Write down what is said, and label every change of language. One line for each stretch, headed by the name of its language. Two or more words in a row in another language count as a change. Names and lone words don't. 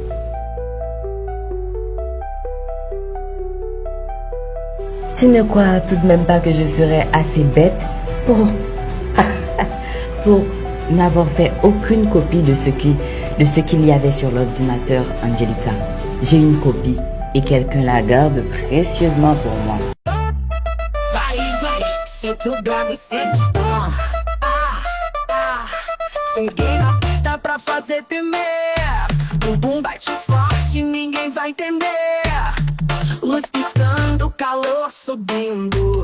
French: Tu ne crois tout de même pas que je serais assez bête pour n'avoir fait aucune copie de ce qu'il y avait sur l'ordinateur, Angelica. J'ai une copie et quelqu'un la garde précieusement pour moi.
Portuguese: Vai, senta o grave, sente. Cheguei na pista pra fazer tremer. Bumbum bate forte, ninguém vai entender. Luz piscando, calor subindo.